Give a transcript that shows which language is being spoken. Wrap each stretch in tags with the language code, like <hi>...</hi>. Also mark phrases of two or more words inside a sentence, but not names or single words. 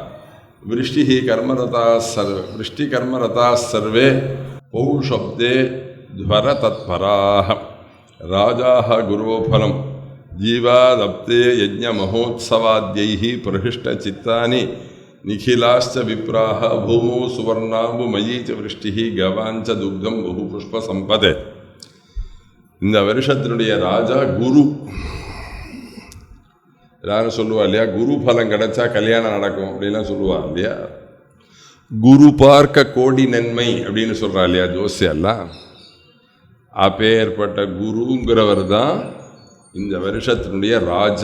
<sa>वृष्टिकर्मरताः सर्वे पौषब्दे ध्वरतत्पराः. राजाः गुरो फलम्. जीवादप्ते यज्ञमहोत्सवाद्यैः प्रहृष्टचित्तानि निखिलाश्च विप्राः भूमौ सुवर्णाम्बुमयी च वृष्टिः गवाञ्च दुग्धं बहुपुष्पसम्पदे.</sa> <ta>இந்த வருஷத்தினுடைய ராஜா குரு. எல்லாரும் சொல்லுவா இல்லையா, குரு பலம் கிடைச்சா கல்யாணம் நடக்கும் அப்படின்லாம் சொல்லுவா இல்லையா. குரு பார்க்க கோடி நன்மை அப்படின்னு சொல்றா இல்லையா ஜோசியெல்லாம். அப்பேற்பட்ட குருங்கிறவர் தான் இந்த வருஷத்தினுடைய ராஜா.</ta>